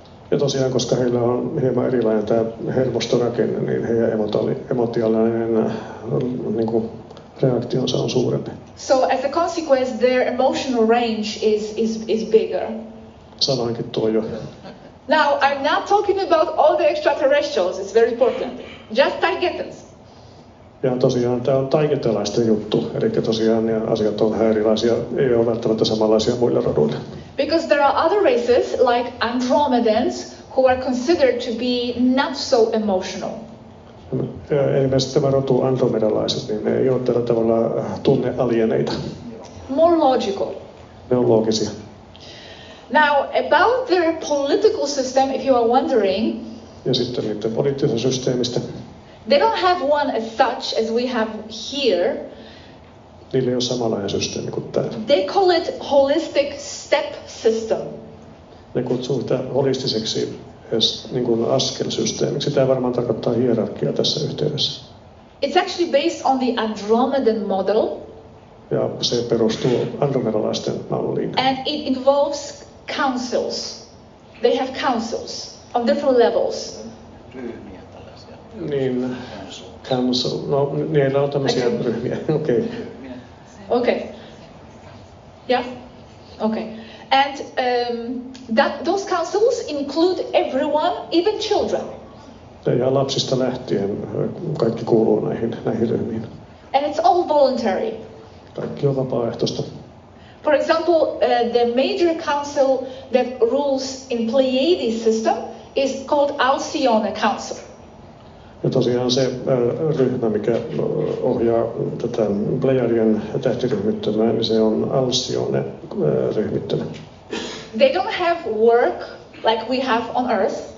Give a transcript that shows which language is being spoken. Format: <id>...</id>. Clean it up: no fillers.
<fi>Ja tosiaan, koska heillä on hieman erilainen tämä hermostorakenne, niin heidän emotionaalinen niin kuin, reaktionsa on suurempi.</fi> <en>So as a consequence, their emotional range is bigger.</en> <fi>Sanoinkin tuo jo.</fi> <en>Now, I'm not talking about all the extraterrestrials, it's very important. Just Taygeteans.</en> <fi>Ja tosiaan tämä on taygetelaisten juttu, eli tosiaan ne asiat on vähän erilaisia, ei ole välttämättä samanlaisia muilla roduilla.</fi> <en>Because there are other races like Andromedans who are considered to be not so emotional.</en> <fi>Esimerkiksi tämä rotu andromedalaiset, niin ne ei ole tällä tavalla tunnealieneita.</fi> <en>More logical.</en> <fi>Ne on loogisia.</fi> <en>Now, about their political system, if you are wondering,</en> <fi>ja sitten niiden poliittisesta systeemistä.</fi> <en>They don't have one as such as we have here.</en> <fi>Niillä ei ole samanlainen systeemi kuin täällä.</fi> <en>They call it holistic step system.</en> <fi>Ne kutsuu sitä holistiseksi niin kuin askelsysteemiksi. Tämä varmaan tarkoittaa hierarkiaa tässä yhteydessä.</fi> <en>It's actually based on the Andromedan model.</en> <fi>Ja se perustuu andromedalaisten malliin.</fi> <en>And it involves councils. They have councils on different levels.</en> <fi>Ryhmiä tällaisia. Niin, council. No, niillä on tämmöisiä ryhmiä. Okei.</fi> <en>Okay. Yeah. Okay. And those councils include everyone, even children.</en> <fi>Ja ihan lapsista lähtien kaikki kuuluu näihin ryhmiin.</fi> <en>And it's all voluntary.</en> <fi>Kaikki on vapaaehtoista.</fi> <en>For example, the major council that rules in Pleiades system is called Alcyone Council.</en> <fi>Ja tosiaan se ryhmä, mikä ohjaa tätä Pleiadien tähtiryhmittymää, niin se on Alcyone-ryhmittymä.</fi> <en>They don't have work like we have on Earth.</en>